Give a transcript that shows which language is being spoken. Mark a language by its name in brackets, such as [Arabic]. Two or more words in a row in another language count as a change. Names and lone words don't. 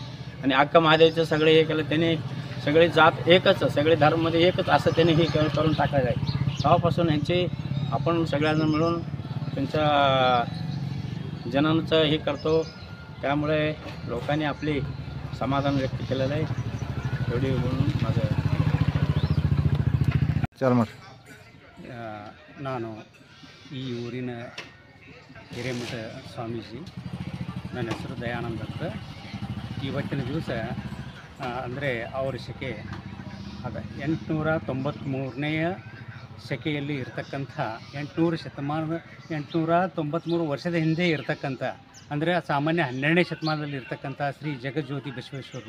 [Marathi] आणि अक्क महादेवीचं सगळे हे केलं त्यांनी, सगळे जात एकच, सगळे धर्ममध्ये एकच असं त्यांनी हे करून टाकायचं आहे। तेव्हापासून ह्यांची आपण सगळ्यांना मिळून त्यांच्या जनांचं हे करतो। त्यामुळे लोकांनी आपली समाधान व्यक्त केलेलं आहे। एवढी म्हणून माझं [Kannada] ನಾನು ಈ ಊರಿನ ಹಿರೇಮಠ ಸ್ವಾಮೀಜಿ, ನನ್ನ ಹೆಸರು ದಯಾನಂದ ಅಂತ। ಇವತ್ತಿನ ದಿವಸ ಅಂದರೆ ಅವರ ಶಕೆ ಅದು 893ನೇ ಶಕೆಯಲ್ಲಿ ಇರತಕ್ಕಂಥ 893 ವರ್ಷದ ಹಿಂದೆ ಇರತಕ್ಕಂಥ ಅಂದರೆ ಸಾಮಾನ್ಯ 12ನೇ ಶತಮಾನದಲ್ಲಿ ಇರತಕ್ಕಂಥ ಶ್ರೀ ಜಗಜ್ಯೋತಿ ಬಸವೇಶ್ವರರು।